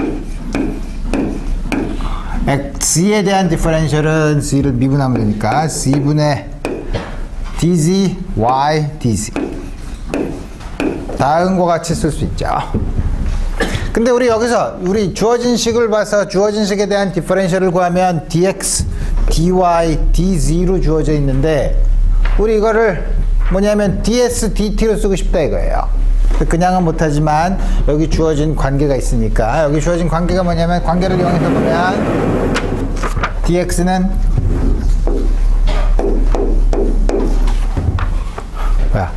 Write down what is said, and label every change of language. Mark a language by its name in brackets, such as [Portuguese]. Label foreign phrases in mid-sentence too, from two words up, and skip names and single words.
[Korean] x에 대한 디퍼렌셜은 z를 미분하면 되니까 c분의 dz y dz, 다음과 같이 쓸 수 있죠. 근데 우리 여기서 우리 주어진 식을 봐서 주어진 식에 대한 디퍼런셜을 구하면 dx, dy, dz로 주어져 있는데 우리 이거를 뭐냐면 ds, dt로 쓰고 싶다 이거예요. 그냥은 못하지만 여기 주어진 관계가 있으니까 여기 주어진 관계가 뭐냐면 관계를 이용해서 보면 dx는 뭐야?